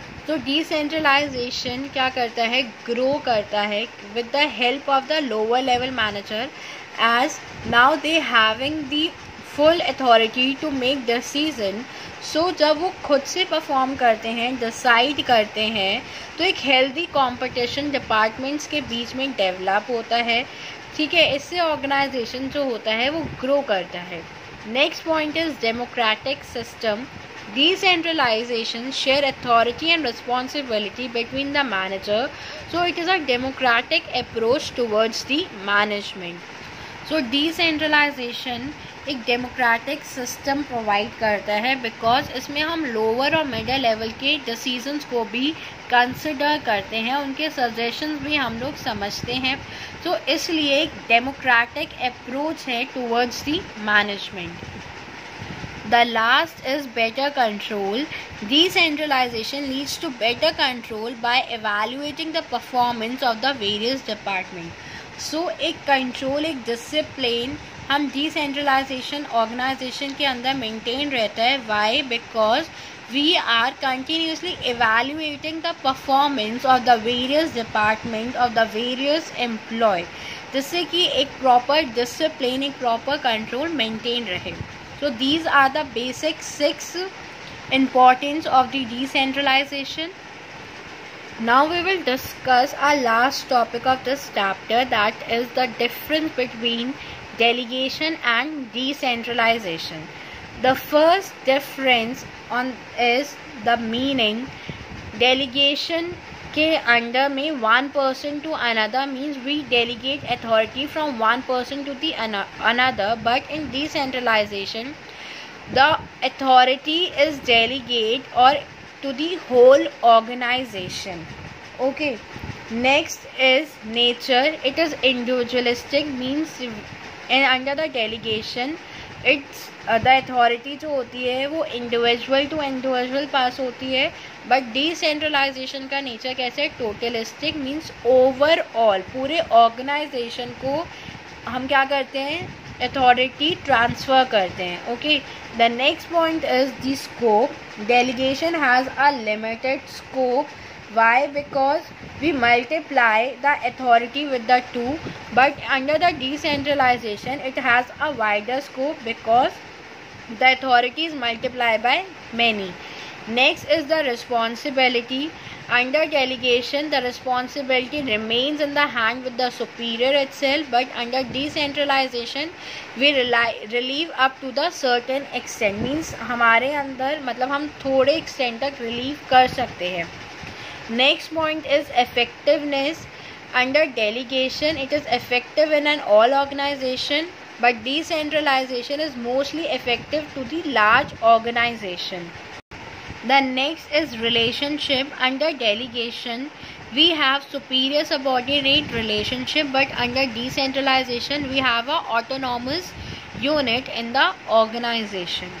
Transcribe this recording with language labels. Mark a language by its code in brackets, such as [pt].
[hi] तो डिसेंट्रलाइजेशन क्या करता है, [en] Grow करता है with the help of the lower level manager, as now they having the full authority to make decision. [hi] सो जब वो खुद से परफॉर्म करते हैं, डिसाइड करते हैं, तो एक हेल्दी कंपटीशन डिपार्टमेंट्स के बीच में डेवलप होता है, ठीक है. इससे ऑर्गेनाइजेशन जो होता है वो ग्रो करता है. [en] Next point is democratic system. Decentralization share authority and responsibility between the manager, so it is a democratic approach towards the management. [hi] So decentralization एक डेमोक्रेटिक सिस्टम प्रोवाइड करता है बिकॉज इसमें हम लोअर और मिडिल लेवल के decisions को भी consider करते हैं, उनके सजेशंस भी हम लोग समझते हैं. तो इसलिए [en] एक democratic approach है towards the management. The last is better control. Decentralization leads to better control by evaluating the performance of the various departments. [hi] So एक कंट्रोल, एक डिसिप्लिन हम डिसेंट्रलाइजेशन ऑर्गेनाइजेशन के अंदर मेंटेन रहता है. Y? [en] because we are continuously evaluating the performance of the various department of the various employee, [hi] जिससे कि एक प्रॉपर डिसिप्लिन, एक प्रॉपर कंट्रोल मेंटेन रहे. [en] So these are the basic 6 importance of the decentralization. Now we will discuss our last topic of this chapter, that is the difference between delegation and decentralization. The first difference is the meaning. Delegation [hi] के under में [en] one person to another means we delegate authority from one person to the another, but in decentralization the authority is delegate or to the whole organization. Okay, next is nature. It is individualistic, means and under the delegation it's [hi] the authority जो होती है वो individual to individual पास होती है, but decentralisation का nature कैसे है, टोटलिस्टिक, means overall पूरे ऑर्गेनाइजेशन को हम क्या करते हैं, अथॉरिटी ट्रांसफ़र करते हैं. [en] Okay, the next point is the scope. Delegation has a limited scope. Why? Because we multiply the authority with the two, but under the decentralization it has a wider scope because the authority is multiplied by many. Next is the responsibility. Under delegation, the responsibility remains in the hand with the superior itself, but under decentralization we relieve up to the certain extent. [hi] Means हमारे अंदर मतलब हम थोड़े extent तक relieve कर सकते हैं. [en] Next point is effectiveness. Under delegation, it is effective in an all organization, but decentralization is mostly effective to the large organization. The next is relationship. Under delegation, we have superior subordinate relationship, but under decentralization, we have a autonomous unit in the organization.